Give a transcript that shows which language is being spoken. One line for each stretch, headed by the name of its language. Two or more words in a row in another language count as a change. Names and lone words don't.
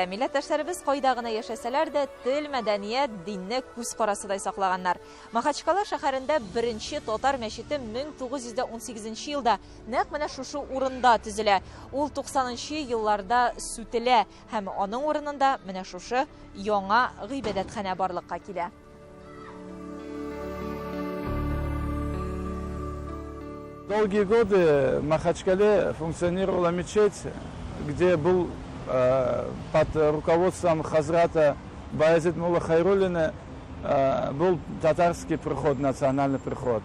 Tatar: Милләттәшләребез кайда гына яшәсәләр дә тел, мәдәният, динне күз карасыдай саклаганнар. Махачкала шәһәрендә беренче татар мәчете 1918 елда нәкъ менә шушы урында төзелә. Ул 90нчы елларда сүтелә һәм аның урынында менә шушы яңа гыйбадәтханә барлыкка килә.
Russian: Долгие годы в Махачкале функционировала мечеть, где был под руководством хазрата Баязид Мулла Хайруллина был татарский приход, национальный приход.